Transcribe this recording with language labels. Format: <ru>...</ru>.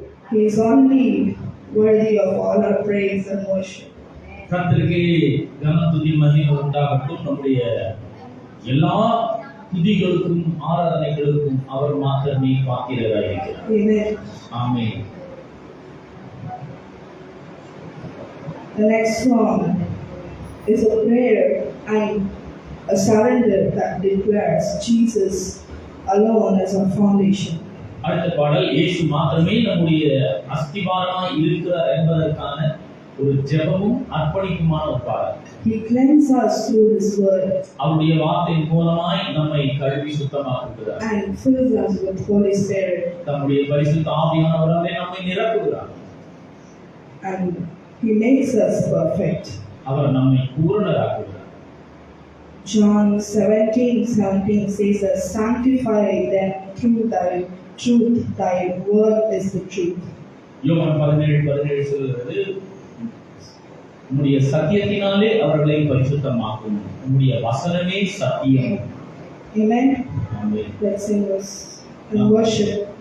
<en>He is only worthy of all our praise and worship.</en> <ta>கர்த்தருக்கு கன துதி மகிமை உண்டாகட்டும். நம்முடைய எல்லா துதிகளுக்கும் ஆராதனைகளுக்கும் அவர் மாத்திரமே பாத்திரராயிருக்கிறார்.</ta> <en>Amen.</en> <ta>Amen.</ta> <en>The next song is a prayer and a surrender that declares Jesus alone as our foundation.</en> <ta>அடுத்த பாடல் இயேசு மாத்திரமே நம்முடைய அஸ்திவாரமாய் இருக்கிறார் என்பதற்கான ஒரு ஜெபமும் அர்ப்பணிப்புமான ஒரு பாடல்.</ta> <en>He cleanses us through His word</en> <ta>அவருடைய வார்த்தையின் மூலமாய் நம்மை கழுவி சுத்தமாக்குகிறார்.</ta> <en>and fills us with Holy Spirit,</en> <ta>தம்முடைய பரிசுத்த ஆவியானவராலே நம்மை நிரப்புகிறார்.</ta> <en>and He makes us perfect.</en> <ta>அவர் நம்மை பூரணராக்குகிறார்.</ta> <en>John 17:17 says that sanctify them through thy truth, thy word is the truth.</en> <ta>யோவான் 17:17 சொல்கிறது, உம்முடைய சத்தியத்தினாலே அவர்களை பரிசுத்தமாக்கும், உம்முடைய வசனமே சத்தியம்.</ta> <en>Amen.</en> <ta>Amen.</ta> <en>Let's sing this and worship</en>